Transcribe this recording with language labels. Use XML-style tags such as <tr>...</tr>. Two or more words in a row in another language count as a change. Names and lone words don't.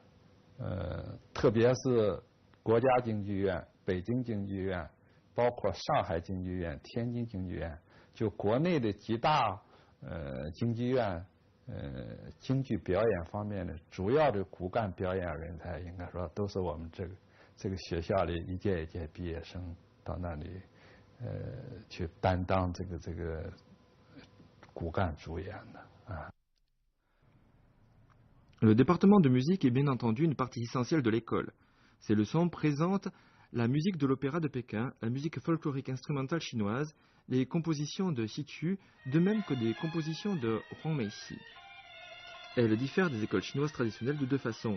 <zh>特别是国家京剧院、北京京剧院，包括上海京剧院、天津京剧院，就国内的几大京剧院，京剧表演方面的主要的骨干表演人才，应该说都是我们这个学校里一届一届毕业生到那里去担当这个骨干主演的啊。</zh> <fr>Le département de musique est bien entendu une partie essentielle de l'école. Ces leçons présentent la musique de l'opéra de Pékin, la musique folklorique instrumentale chinoise, les compositions de Xi Chu, de même que des compositions de Huang Meixi. Elles diffèrent des écoles chinoises traditionnelles de deux façons.</fr>